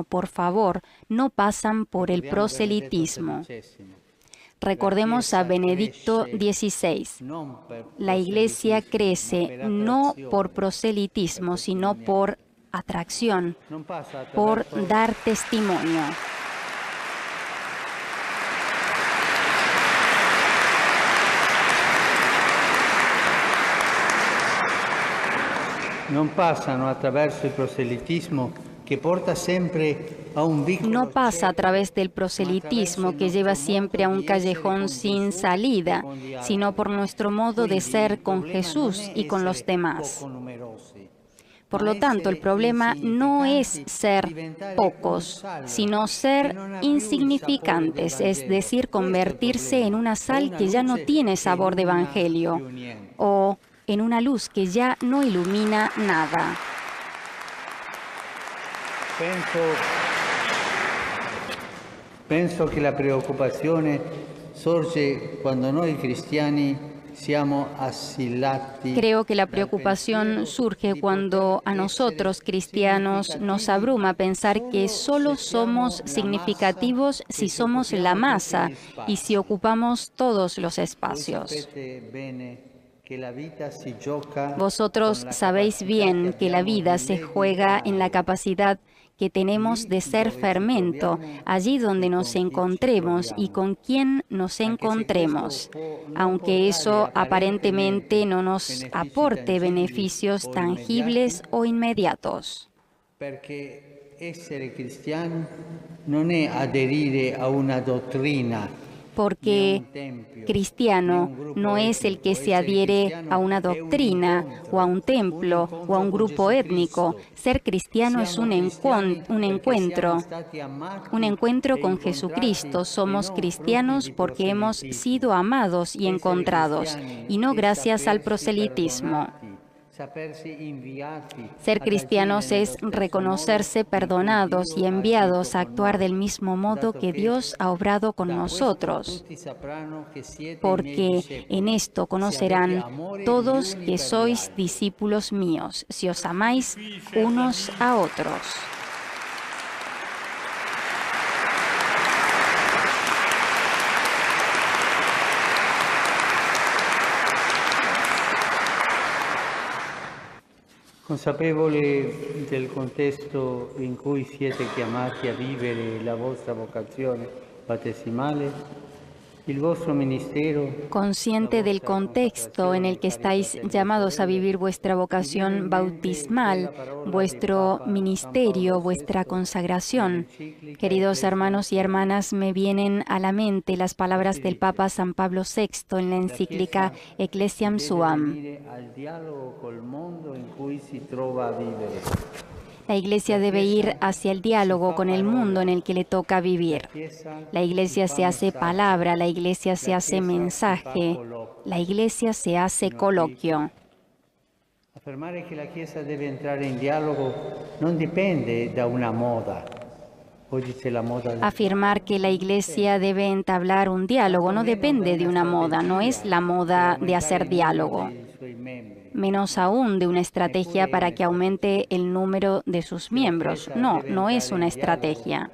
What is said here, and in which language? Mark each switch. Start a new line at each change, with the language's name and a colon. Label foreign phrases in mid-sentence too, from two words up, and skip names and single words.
Spanish: Por favor, no pasan por el proselitismo. Recordemos a Benedicto XVI. La Iglesia crece no por proselitismo, sino por atracción, por dar testimonio.
Italian: Non passano attraverso il proselitismo che porta sempre a un vicolo.
Spanish: No pasa a través del proselitismo que lleva siempre a un callejón sin salida, sino por nuestro modo de ser con Jesús y con los demás. Por lo tanto, el problema no es ser pocos, sino ser insignificantes, es decir, convertirse en una sal que ya no tiene sabor de evangelio, o en una luz que ya no ilumina nada.
Italian: Penso che la preoccupazione sorge quando noi cristiani
Spanish: Creo que la preocupación surge cuando a nosotros, cristianos, nos abruma pensar que solo somos significativos si somos la masa y si ocupamos todos los espacios. Vosotros sabéis bien que la vida se juega en la capacidad que tenemos de ser fermento, allí donde nos encontremos y con quien nos encontremos, aunque eso aparentemente no nos aporte beneficios tangibles o inmediatos.
Italian: Perché essere cristiano non è aderire a una dottrina.
Spanish: Porque cristiano no es el que se adhiere a una doctrina o a un templo o a un grupo étnico. Ser cristiano es un encuentro con Jesucristo. Somos cristianos porque hemos sido amados y encontrados, y no gracias al proselitismo. Ser cristianos es reconocerse perdonados y enviados a actuar del mismo modo que Dios ha obrado con nosotros, porque en esto conocerán todos que sois discípulos míos, si os amáis unos a otros.
Italian: Consapevole del contesto in cui siete chiamati a vivere la vostra vocazione battesimale, il vostro ministero,
Spanish: consciente del contexto en el que estáis llamados a vivir vuestra vocación bautismal, vuestro ministerio, vuestra consagración. Queridos hermanos y hermanas, me vienen a la mente las palabras del Papa San Pablo VI en la encíclica Ecclesiam Suam. La Iglesia debe ir hacia el diálogo con el mundo en el que le toca vivir. La Iglesia se hace palabra, la Iglesia se hace mensaje, la Iglesia se hace coloquio.
Italian: Affermare che la Chiesa deve entrare in dialogo non dipende da una moda.
Spanish: Afirmar que la Iglesia debe entablar un diálogo no depende de una moda, no es la moda de hacer diálogo, menos aún de una estrategia para que aumente el número de sus miembros. No, no es una estrategia.